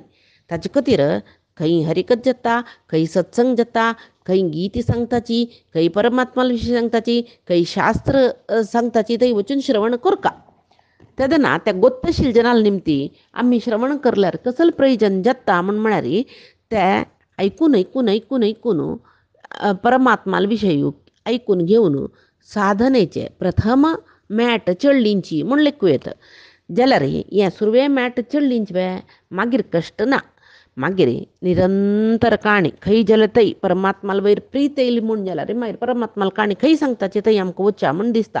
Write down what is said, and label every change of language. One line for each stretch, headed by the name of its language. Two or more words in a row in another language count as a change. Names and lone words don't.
Konkani: ताचे खातीर खंय हरिकथ जाता, खंय सत्संग जाता, खंय गीत सांगताची, खंय परमात्माल विशय सांगताची, खंय शास्त्र सांगताची, थंय वचून श्रवण करका. तेदना त्या गोत्तशील जनाल निमती आम्ही श्रवण करल्यार कसल प्रयोजन जाता म्हळ्यार ते ऐकून ऐकून ऐकून ऐकून परमात्माल विशयू ऐकून घेवन साधनेचे प्रथम मॅट चडलींची म्हण लेखू येता. जाल्यार हें सुरवें मॅट चडलींच मागीर कश्ट ना. मागीर निरंतर काणी खंय जाल्यार थंय परमात्माल वयर प्रीत येयली म्हूण जाल्यार मागीर परमात्माल काणी खंय सांगताची थंय आमकां वच्चा म्हण दिसता.